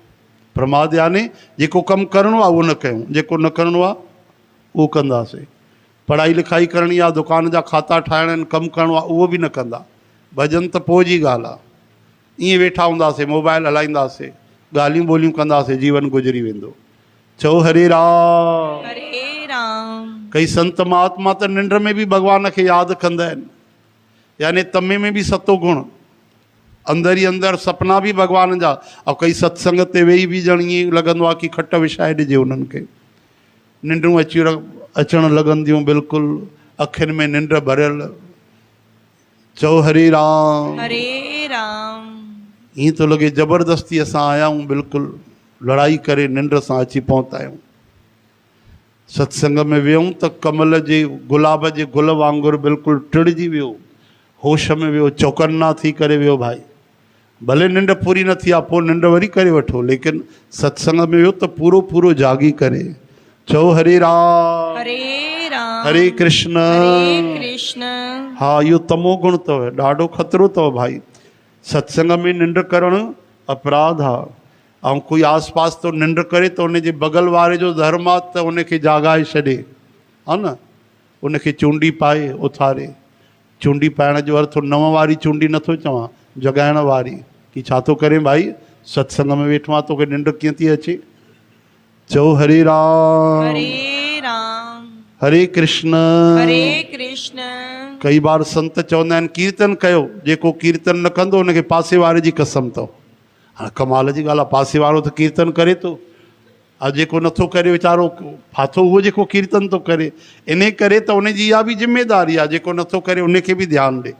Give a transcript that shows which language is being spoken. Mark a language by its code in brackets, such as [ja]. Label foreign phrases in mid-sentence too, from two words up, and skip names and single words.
[sd] प्रमाद यानी जेको कमु करिणो आहे उहो न कयूं, जेको न करिणो आहे उहो कंदासीं। पढ़ाई लिखाई करणी आहे, दुकान जा खाता ठाहिणा आहिनि, कमु करिणो आहे, उहो बि न कंदा। भॼन त पोइ जी ॻाल्हि आहे। ईअं वेठा हूंदासीं, मोबाइल हलाईंदासीं, ॻाल्हियूं ॿोलियूं कंदासीं, जीवन गुज़री वेंदो। चओ हरे राम। हरे राम। कई संत महात्मा त निंड में बि भॻवान खे यादि कंदा आहिनि, यानी तमे में बि सतो गुण, अंदरि ई अंदरि सपना बि भॻवान जा। ऐं कई सत्संग ते वेही बि ॼण ईअं लॻंदो आहे कि खट विछाए ॾिजे उन्हनि खे। निंडूं अचणु लॻंदियूं, बिल्कुलु अखियुनि में निंड भरियल। चओ हरे राम। हरे राम। ईअं थो लॻे ज़बरदस्ती असां आया आहियूं, बिल्कुलु लड़ाई करे निंड सां अची पहुता आहियूं। सत्संग में वियूं त कमल जे गुलाब जे गुल वांगुरु बिल्कुलु टिड़जी वियो, होश में वियो, चौकन्ना थी करे वियो। भाई भले निंड पूरी न थी आहे, पोइ निंड वरी करे वठो, लेकिन सत्संग में वियो त पूरो पूरो जागी करे। चओ हरे राम। हरे राम। हरे कृष्ण। हरे कृष्ण। हा, इहो तमो गुण अथव, ॾाढो ख़तरो अथव भाई। सत्संग में निंड करणु अपराध आहे। ऐं कोई आस पास तो निंड करे त उनजे बगल वारे जो धर्म आहे त उनखे जागाए छॾे, हा न, उनखे चूंडी पाए उथारे। चूंडी पाइण जो अर्थ नव वारी चूंडी नथो चवां, जगाइण वारी। कि छा थो करे भाई, सत्संग में वेठो आहे, तोखे निंड कीअं थी अचे। चओ हरे राम। हरे राम। हरे कृष्ण। हरे कृष्ण। कई बार संत चवंदा आहिनि कीर्तन कयो, जेको कीर्तन न कंदो उनखे पासे वारे जी कसम अथव। हाणे कमाल जी ॻाल्हि आहे, पासे वारो त कीर्तन करे थो, ऐं जेको नथो करे वीचारो फाथो उहो जेको कीर्तन थो करे। इन करे त उनजी इहा बि ज़िमेदारी आहे, जेको नथो करे उनखे बि ध्यानु ॾे।